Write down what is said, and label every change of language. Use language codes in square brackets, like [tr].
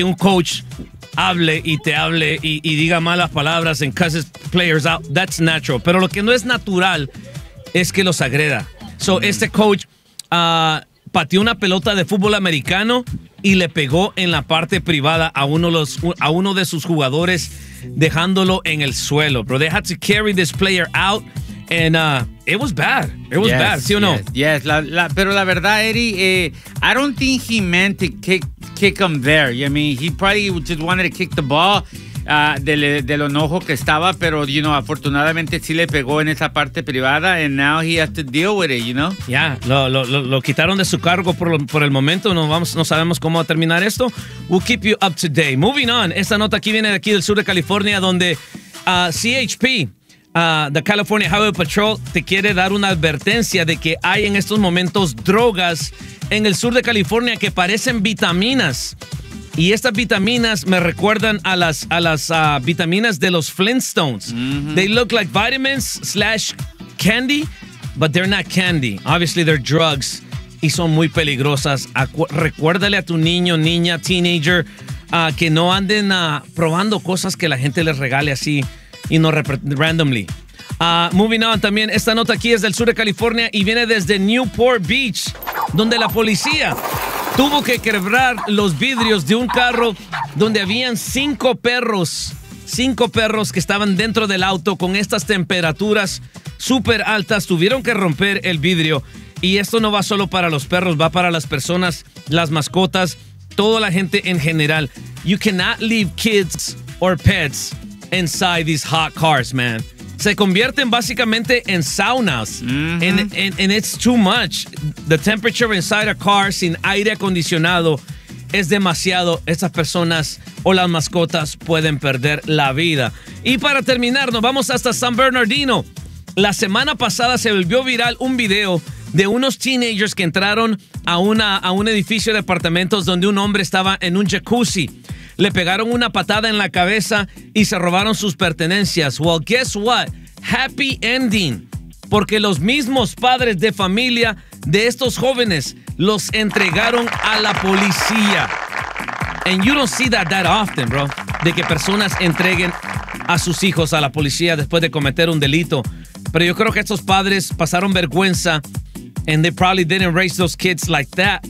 [es] Que un coach hable y te hable y diga malas palabras [en] and cusses players out. That's natural. [es] Pero lo que no es natural es que los agreda. So, este coach pateó una pelota de fútbol americano y le pegó en la parte privada a uno de sus jugadores, dejándolo en el suelo. [en] Bro, they had to carry this player out, and it was bad. It was bad, [es] ¿sí o no? [en] Yes, [es] pero la verdad, [en] Eddie, I don't think he meant to kick him there. I mean, he probably just wanted to kick the ball. [es] Del enojo que estaba, pero, [en] you know, [es] afortunadamente sí le pegó en esa parte privada, [en] and now he has to deal with it, you know? [es] Yeah, lo quitaron de su cargo por el momento, no sabemos cómo va a terminar esto. [en] We'll keep you up to date. Moving on, [es] esta nota aquí viene de aquí del sur de California, donde CHP, the California Highway Patrol, te quiere dar una advertencia de que hay en estos momentos drogas en el sur de California que parecen vitaminas. Y estas vitaminas me recuerdan a las vitaminas de los Flintstones. Mm-hmm. [en] They look like vitamins / candy, but they're not candy. Obviously, they're drugs [es] y son muy peligrosas. Recuérdale a tu niño, niña, teenager, que no anden probando cosas que la gente les regale así y no randomly. [en] Moving on, [es] también esta nota aquí es del sur de California y viene desde Newport Beach, donde la policía tuvo que quebrar los vidrios de un carro donde habían cinco perros que estaban dentro del auto con estas temperaturas súper altas. Tuvieron que romper el vidrio y esto no va solo para los perros, va para las personas, las mascotas, toda la gente en general. [en] You cannot leave kids or pets inside these hot cars, man. [es] Se convierten básicamente en saunas. Mm-hmm. [en] And it's too much. The temperature inside a car [es] sin aire acondicionado es demasiado. Esas personas o las mascotas pueden perder la vida. Y para terminar, nos vamos hasta San Bernardino. La semana pasada se volvió viral un video de unos teenagers que entraron a un edificio de apartamentos donde un hombre estaba en un jacuzzi. Le pegaron una patada en la cabeza y se robaron sus pertenencias. [en] Well, guess what? Happy ending. [es] Porque los mismos padres de familia de estos jóvenes los entregaron a la policía. [en] And you don't see that often, bro. [es] De que personas entreguen a sus hijos a la policía después de cometer un delito. Pero yo creo que estos padres pasaron vergüenza. [en] And they probably didn't raise those kids like that.